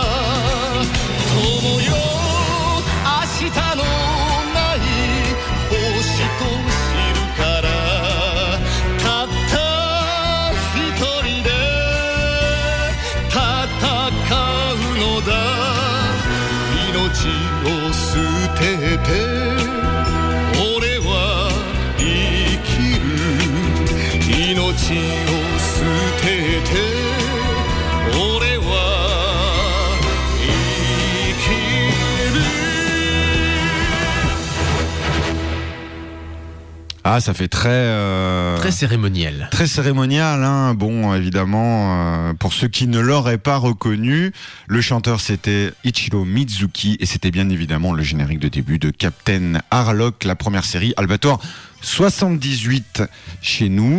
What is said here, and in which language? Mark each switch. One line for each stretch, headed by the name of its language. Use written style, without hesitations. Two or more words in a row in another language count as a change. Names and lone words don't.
Japanese: 友よ明日のない星と知るからたった一人で戦うのだ命を捨てて俺は生きる命を捨てて俺は
French: Ah, ça fait très cérémoniel. Très cérémonial, hein. Bon, évidemment, pour ceux qui ne l'auraient pas reconnu, le chanteur c'était Ichiro Mizuki et c'était bien évidemment le générique de début de Captain Harlock, la première série Albator 78 chez nous.